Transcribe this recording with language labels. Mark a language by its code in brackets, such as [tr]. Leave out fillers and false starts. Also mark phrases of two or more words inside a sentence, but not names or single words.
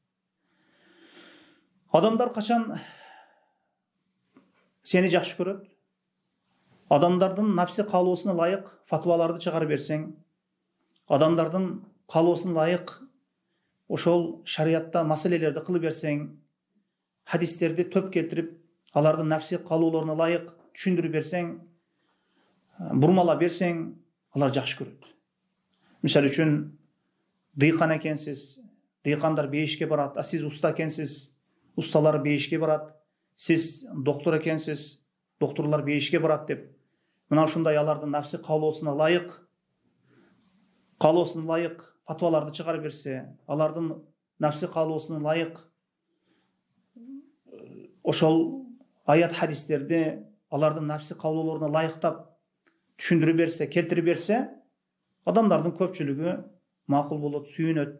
[ky] Адамдар качан сени жакшы көрөт, адамдардын напси каалоосуна ылайык фатваларды чыгарып берсең, адамдардын каалоосуна ылайык ошол шариатта маселелерди кылып берсең, хадистерди төп келтирип, алардын напси каалоолоруна ылайык түшүндүрүп берсең, бурмалап берсең, алар жакшы көрөт. Мисалы үчүн, дыйкан экенсиз, дыйкандар бейишке барат, а сиз уста экенсиз, усталар бейишке барат, сиз доктор экенсиз, докторлар бейишке барат деп. Мына ушундай алардын нафси каалоосуна ылайык фатваларды чыгарып берсе, алардын нафси каалоосуна ылайык ошол аят хадистерди алардын нафси каалоолоруна ылайыктап түшүндүрүп берсе, келтирип берсе, адамдардын көпчүлүгү макул болот, сүйүнөт.